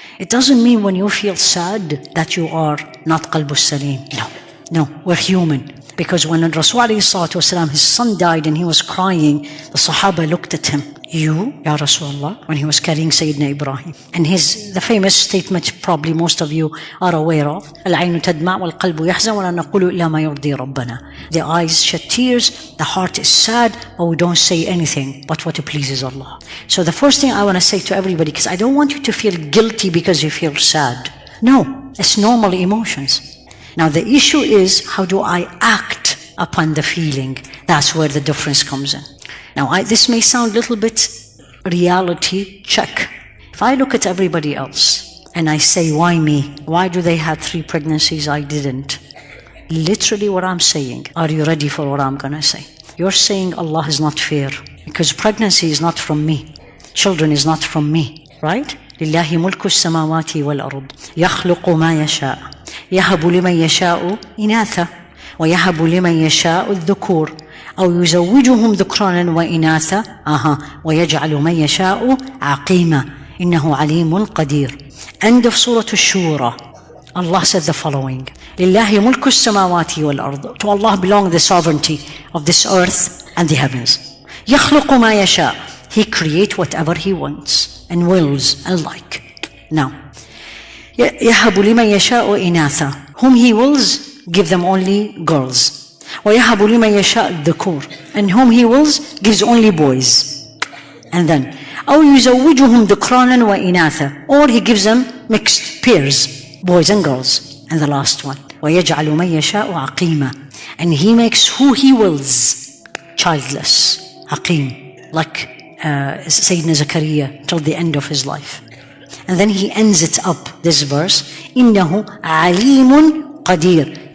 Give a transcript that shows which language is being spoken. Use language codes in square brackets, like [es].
[en] It doesn't mean when you feel sad that you are not qalbus salim. No, we're human. Because when Rasul ﷺ, his son died and he was crying, the Sahaba looked at him. You, Ya Rasulullah, when he was carrying Sayyidina Ibrahim. And the famous statement probably most of you are aware of. [ar] العين تدمع والقلب يحزن ولا نقول إلا ما يرضي ربنا. [en] The eyes shed tears, the heart is sad, but we don't say anything but what pleases Allah. So the first thing I want to say to everybody, because I don't want you to feel guilty because you feel sad. No, it's normal emotions. Now the issue is, how do I act upon the feeling? That's where the difference comes in. Now this may sound a little bit reality check. If I look at everybody else and I say, why me? Why do they have 3 pregnancies? I didn't. Literally what I'm saying. Are you ready for what I'm going to say? You're saying Allah is not fair because pregnancy is not from me. Children is not from me, right? [ar] لله ملك السماوات والأرض يخلق ما يشاء يهب لمن يشاء إناثا ويهب لمن يشاء الذكور أو يزوجهم ذكرانا وإناثا ويجعل من يشاء عقيما إنه عليم قدير. [en] End of Surah Ash-Shura. Allah said the following: [ar] لله ملك السماوات والأرض. [en] To Allah belong the sovereignty of this earth and the heavens. [ar] يخلق ما يشاء. [en] He creates whatever He wants and wills and like. [ar] Now, يهب لمن يشاء إناثا. [en] Whom He wills, give them only girls. [ar] ويهب لمن يشاء الذكور. [en] And whom He wills, gives only boys. And then [ar] أو يزوجهم ذكرانا وإناثا. [en] Or He gives them mixed pairs, boys and girls. And the last one, [ar] ويجعل من يشاء عقيما. [en] And He makes who He wills childless, عقيم, like Sayyidina Zakaria till the end of his life. And then He ends it up, this verse, [ar] إِنَّهُ عَلِيمٌ قَدِيرٌ.